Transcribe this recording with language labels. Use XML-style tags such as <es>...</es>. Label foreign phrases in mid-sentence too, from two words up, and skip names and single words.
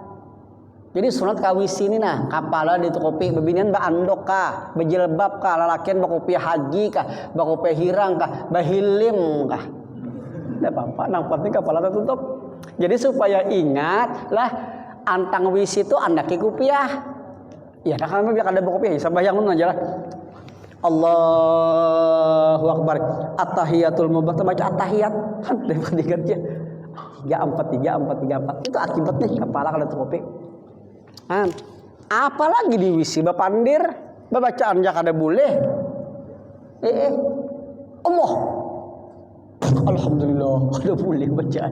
<bjn>Jadi sunat kawisi ini nah, kapala ditutupi, bebinian ba andok kah, bejilbab kah, lalakian bakopi haji kah, bakopi hirang kah, bahilim kah. Tidak apa-apa, nang penting kapala tertutup. Jadi supaya ingat lah, antang wisi itu andaki kupiah. Ya, nah kan biar ada bakopi, sembahyang aja lah.</bjn> <ar>الله أكبر. التحيات المبارك,</ar> <bjn>baca at-tahiyat. Dapat diingatnya. 3 4 3 4 3 4. Itu akibatnya kepala kada tertutupi. Apalagi di wisi bapandir, bacaan jak ada boleh. Allah, alhamdulillah ada boleh bacaan.</bjn>